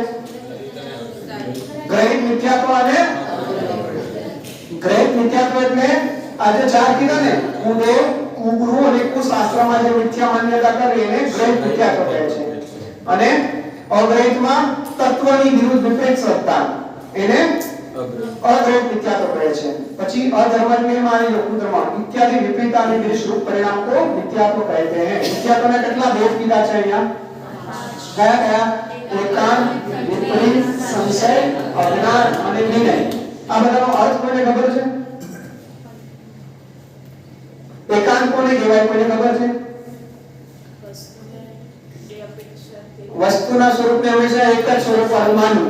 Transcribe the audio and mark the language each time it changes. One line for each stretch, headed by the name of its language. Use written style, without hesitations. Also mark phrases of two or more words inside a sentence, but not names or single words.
Gujarati: ગ્રહિત મિથ્યાત્વ અને ગ્રહિત મિથ્યાત્વ એટલે આજે ચાર કીધા ને કુદેવ કુગુરુ અને કુશાસ્ત્રમાં જે મિથ્યા માન્યતા કરી એને ગ્રહિત મિથ્યાત્વ કહે છે. અને અગ્રહિતમાં તત્વની વિરુદ્ધ વિપરીત શ્રદ્ધા એને અગ્રહિત મિથ્યાત્વ કહે છે.
Hindi: પછી अधर्मज्ञ माने कुधर्म इत्यादि विपरीतानि विशेष परिणाम को मिथ्यात्व कहते हैं.
Gujarati: मिथ्यात्वના કેટલા ભેદ કીધા છે અહીંયા? કયા કયા? એકાંત, વિપરીત, સંશય, અજ્ઞાન અને નિર્ણય. આ બધાનો અર્થ કોને ખબર છે? એકાંત કોને કહેવાય? કોને ખબર છે? વસ્તુના સ્વરૂપને હંમેશા એક જ સ્વરૂપ વાળું માનવું.